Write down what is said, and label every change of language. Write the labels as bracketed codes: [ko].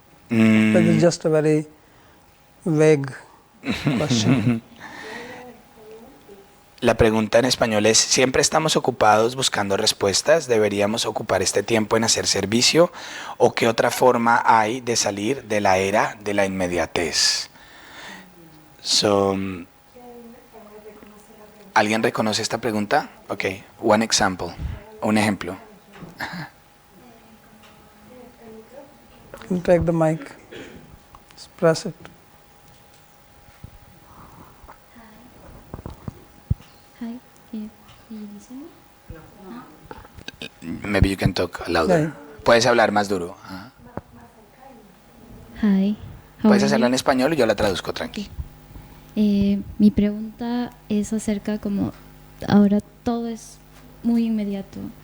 [en] That is just a very vague question. [es] La pregunta en español es, ¿siempre estamos ocupados buscando respuestas? ¿Deberíamos ocupar este tiempo en hacer servicio? ¿O qué otra forma hay de salir de la era de la inmediatez? So, ¿alguien reconoce esta pregunta? [en] Ok, one example, [es] un ejemplo. [en] You take the mic, just press it. Hi, can you listen? Maybe you can talk louder. Yeah. [es] Puedes hablar más duro. Ajá. [en] Hi. how [es] Puedes [en] are [es] hacerlo en [en] you? [es] español y yo la traduzco, tranqui. Mi pregunta es acerca como ahora todo es muy inmediato.